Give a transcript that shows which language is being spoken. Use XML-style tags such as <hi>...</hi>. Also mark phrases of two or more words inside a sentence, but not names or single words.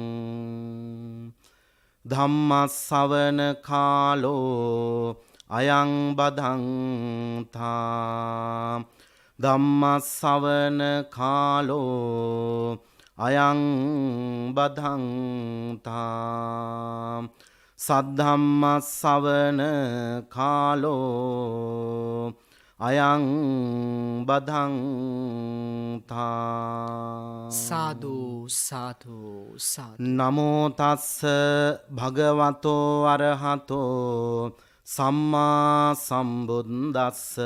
<pi>ධම්මස්සවන කාලෝ අයං බදන්තා ධම්මස්සවන කාලෝ අයං බදන්තා සද්ධම්මස්සවන කාලෝ අයං බදන්තා. සාදු සාදු සාදු. නමෝ තස්ස භගවතෝ අරහතෝ සම්මා සම්බුද්දස්ස.</pi>